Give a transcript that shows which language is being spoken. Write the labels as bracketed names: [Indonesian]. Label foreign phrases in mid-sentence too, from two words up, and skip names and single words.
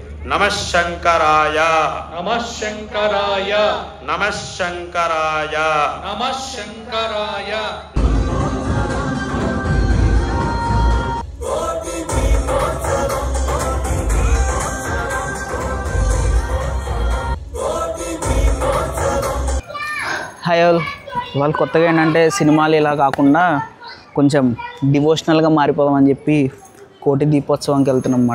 [Sanskrit] नमः शंकराय नमः शंकराय नमः शंकराय नमः शंकराय। [English] Hi all, [Telugu] వాళ్ళు కొత్తగా ఏంటంటే సినిమాలు ఇలా కాకుండా కొంచెం డివోషనల్గా మారిపోదామని చెప్పి కోటి దీపోత్సవంకి వెళ్తున్నాం అన్నమాట.